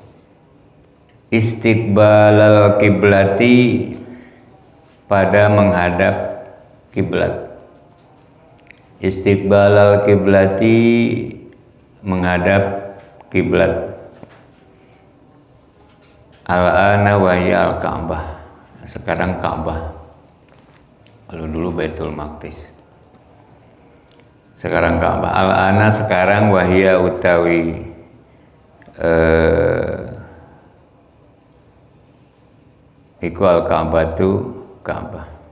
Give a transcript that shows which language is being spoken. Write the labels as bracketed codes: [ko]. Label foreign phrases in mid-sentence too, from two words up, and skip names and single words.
[ar] Istiqbalal kiblati, [id] pada menghadap kiblat. [ar] Istiqbalal kiblati, [id] menghadap kiblat. [ar] Al-ana wa hiya al-Ka'bah. [id] Sekarang Ka'bah. Kalau dulu Baitul Maqdis. Sekarang Ka'bah. Al-ana sekarang [ar] wa hiya [jv] utawi iku [id] al-Ka'bah tu Ka'bah.